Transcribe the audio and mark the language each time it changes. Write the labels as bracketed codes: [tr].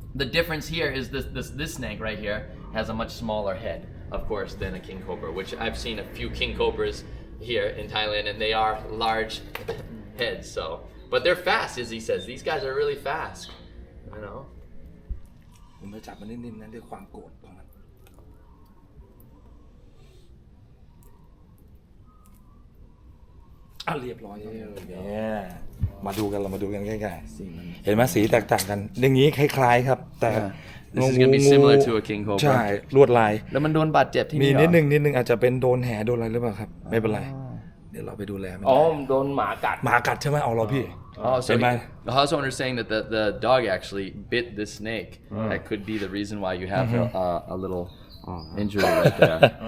[en] The difference here is this snake right here has a much smaller head, of course, than a king cobra, which I've seen a few king cobras here in Thailand, and they are large heads. So, but they're fast, as he says. These guys are really fast. You know. [th] ผมจะจับมันนิ่มๆนั้นด้วยความโกรธของมันเรียบร้อยเนี่ยมาดูกันใกล้ๆเห็นไหมสีแตกต่างกันอย่างนี้คล้ายๆครับแต่ [en] This is gonna be similar to a king cobra. [th] ใช่ลวดลาย แล้วมันโดนบาดเจ็บที่นี่ มีนิดนึงอาจจะเป็นโดนแหโดนอะไรหรือเปล่าครับไม่เป็นไรเดี๋ยวเราไปดูแลมัน โดนหมา กัดใช่ไหมเอาเราพี่ [en] So the house owner is saying that the dog actually bit this snake. That could be the reason why you have a little injury right there.